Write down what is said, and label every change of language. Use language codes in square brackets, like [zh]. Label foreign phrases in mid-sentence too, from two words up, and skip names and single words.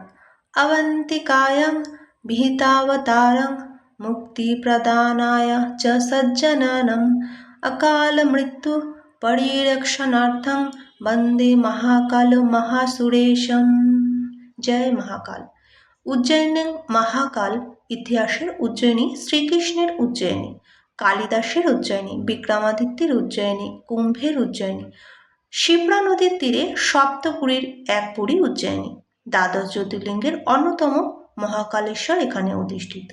[sa] अवंतिकायां विहितावतारं मुक्तिप्रदानाय च सज्जनानाम् अकालमृत्यु परिरक्षणार्थं वंदे महाकाल महासुरेशम। [hi] जय महाकाल। [bn] উজ্জয়িনীর মহাকাল ইতিহাসের উজ্জয়িনী শ্রীকৃষ্ণের উজ্জয়িনী, কালিদাসের উজ্জয়িনী, বিক্রমাদিত্যের উজ্জয়িনী, কুম্ভের উজ্জয়িনী, শিপ্রা নদীর তীরে সপ্তপুরীর এক পুরী উজ্জয়িনী। দ্বাদশ জ্যোতির্লিঙ্গের অন্যতম মহাকালেশ্বর এখানে অধিষ্ঠিত।